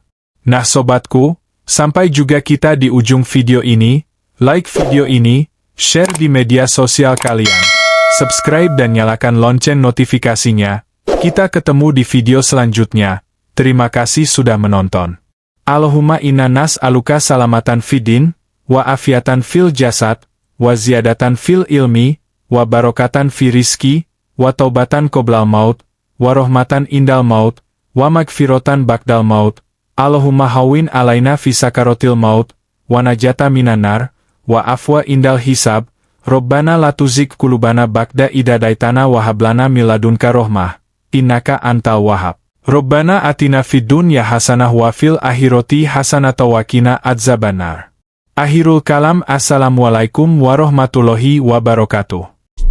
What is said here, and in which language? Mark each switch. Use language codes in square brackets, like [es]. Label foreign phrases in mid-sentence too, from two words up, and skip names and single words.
[id] Nah sobatku, sampai juga kita di ujung video ini. Like video ini, share di media sosial kalian, subscribe dan nyalakan lonceng notifikasinya. Kita ketemu di video selanjutnya. Terima kasih sudah menonton. [ar] اللهم إنا نسألك سلامة في الدين وعافية في الجسد وزيادة في العلم وبركة في الرزق وتوبة قبل الموت ورحمة عند الموت ومغفرة بعد الموت. اللهم هون علينا في سكرات الموت والنجاة من النار والعفو عند الحساب. ربنا لا تزغ قلوبنا بعد إذ هديتنا وهب لنا من لدنك رحمة إنك أنت الوهاب. ربنا آتنا في الدنيا حسنة وفي الآخرة حسنة وقنا عذاب النار. آخر الكلام. السلام عليكم ورحمة الله وبركاته.